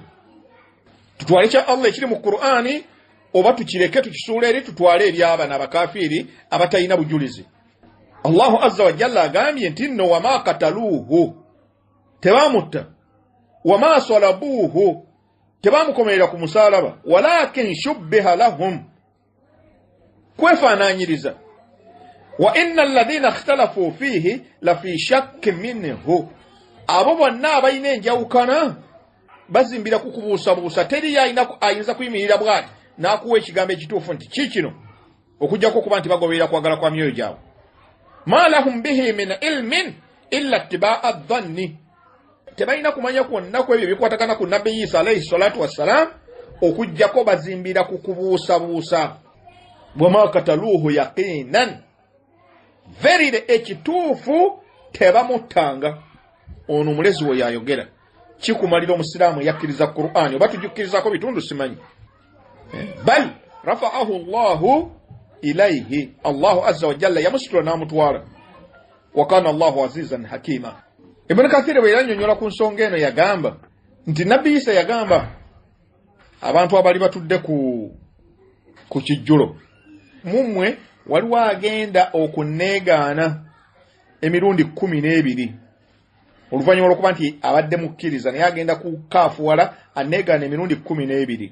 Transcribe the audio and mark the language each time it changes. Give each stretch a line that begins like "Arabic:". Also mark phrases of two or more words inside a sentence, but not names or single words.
Ganda: Tutwale kya Allah ekiri mu Qur'ani, oba tukireke tukisuula eri tutwale eri abana abakafiiri abatalina bujulizi?
Arabic: الله عز وجل
Ganda: agambye nti nno
Arabic: وما قتلوه,
Ganda: tebamutta,
Arabic: وما صلبوه,
Ganda: tebamukomerera ku musaalaba,
Arabic: ولكن شبه لهم, kwefaanaanyiriza. وإن الذين اختلفوا فيه لفي شك منه,
Ganda: abo bonna abalina enjawukana bazimbira ku kubuusabuusa. Teri ayinza kuyimirira bw'ati n'akuwa ekigambo ekituufu nti kikino, okujjako okuba nti bagoberera kwagala kwa myoyo gyabwe.
Arabic: ما لهم به من علم إلا اتباع الظن,
Ganda: tebalina kumanya kwonna ku ebyo bikwatagana ku Nabbi Isa
Arabic: عليه الصلاة والسلام,
Ganda: okujjako bazimbira ku kubuusabuusa.
Arabic: وما قتلوه يقينا,
Ganda: verire ekituufu tebamuttanga. Ono omulezi we yayogera. Kikumalira omusiraamu yakkiriza Qur'ani, oba tujukkirizako bitundu simanyi.
Arabic: بل رفعه الله إليه, الله عز وجل
Ganda: yamusitula n'amutwala.
Arabic: وكان الله عزيزا حكيما.
Ganda: Ibn Kathir bwe yannyonnyola ku nsonga eno yagamba nti Nabbi Isa yagamba abantu abali batudde ku kijjulo, mummwe waliwo agenda okunneegaana emirundi 12 oluvannyuma lw'okuba nti abadde mukkiriza, naye agenda kukaafuwala anneegaana emirundi 12.